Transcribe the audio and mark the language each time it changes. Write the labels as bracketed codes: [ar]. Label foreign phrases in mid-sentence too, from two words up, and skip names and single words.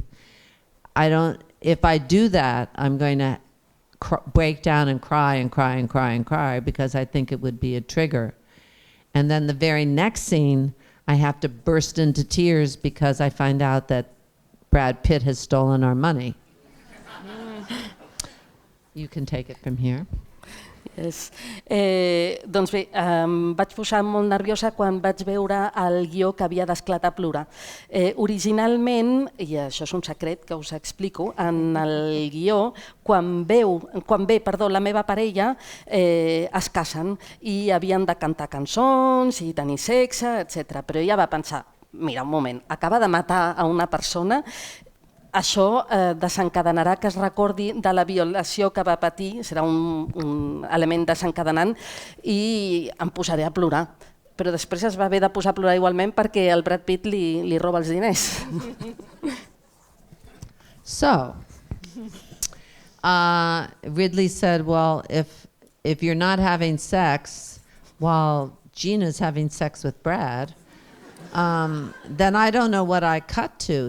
[en] If I do that, I'm going to break down and cry and cry and cry and cry because I think it would be a trigger. And then the very next scene, I have to burst into tears because I find out that Brad Pitt has stolen our money. You can take it from here. Yes. [ca] Doncs bé, em vaig posar molt nerviosa quan vaig veure el guió que havia d'esclatar a plorar. Originalment, i això és un secret que us explico, en el guió, quan ve la meva parella, es casen i havien de cantar cançons i tenir sexe, etc. Però ella va pensar, mira, un moment, acaba de matar a una persona, això desencadenarà que es recordi de la violació que va patir, serà un element desencadenant i em posaré a plorar. Però després es va haver de posar a plorar igualment perquè el Brad Pitt li roba els diners. [en] So, Ridley said, well, if you're not having sex while Gina's having sex with Brad, then I don't know what I cut to.